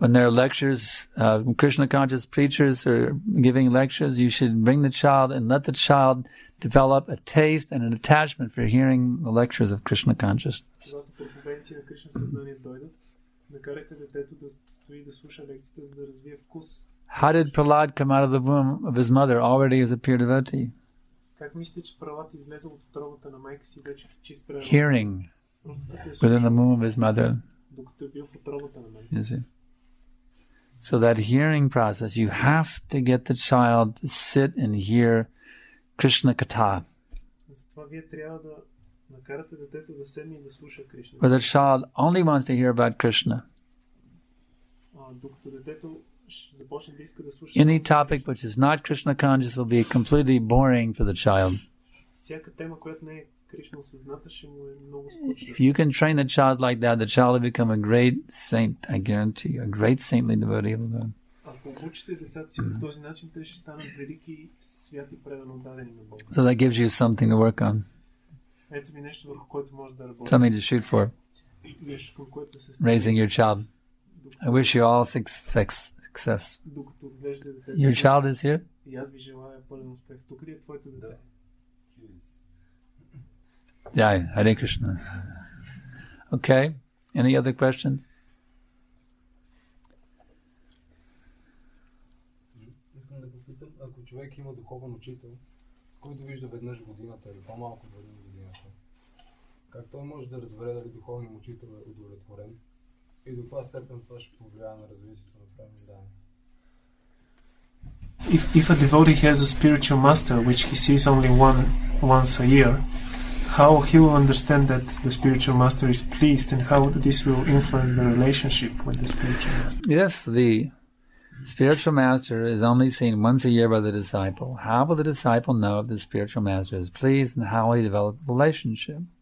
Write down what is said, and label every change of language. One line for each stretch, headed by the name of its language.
English: When there are lectures, Krishna conscious preachers are giving lectures, you should bring the child and let the child develop a taste and an attachment for hearing the lectures of Krishna consciousness.
Bulgarian: Когато проповедници на Кришна съзнание дойдат, накарайте детето да стои да слуша лекцията, за да развие вкус.
English: How did Prahlad come out of the womb of his mother already as a pure devotee?
Bulgarian: Как мислите, че Пралад излезе от утробата на майка си вече в чист преданен?
English: Hearing within the womb of his mother.
Bulgarian: Докато е бил в утробата на майка.
English: You see? So that hearing process, you have to get the child to sit and hear Krishna Katha.
Bulgarian: Затова вие трябва да накарате детето да седне и да слуша Кришна.
English: Where the child only wants to hear about Krishna.
Bulgarian: Докато детето започне да иска да слуша
English: Any topic which is not Krishna conscious will be completely boring for the child.
Bulgarian: всяка тема, която не е Кришна осъзната, ще му е много скучна.
English: If you can train the child like that, the child will become a great saint, I guarantee you, a great saintly devotee of the Lord.
Bulgarian: Ако обучите децата си по този начин, те ще станат велики святи предано отдадени на Бога.
English: So that gives you something to work on.
Bulgarian: Ето ви нещо, върху което може да работите.
English: Something to shoot for.
Bulgarian: Нещо, към което да се
English: Raising your child. I wish you all success.
Bulgarian: Докато отглеждате детето.
English: Your child is here?
Bulgarian: И аз ви желая пълен успех. Тук ли е твоето дете?
English: Yeah, Hare Krishna. Okay. Any other question?
Bulgarian: Искам да попитам, ако човек има духовен учител, който вижда веднъж годината или по-малко от годината, как той може да разбере дали духовният учител е удовлетворен и до каква степен това ще повлияе на развитието на правилно дане?
English: If a devotee has a spiritual master which he sees only once a year, how he will understand that the spiritual master is pleased and how this will influence the relationship with the spiritual master? If the spiritual master is only seen once a year by the disciple, how will the disciple know if the spiritual master is pleased and how will he develop a relationship?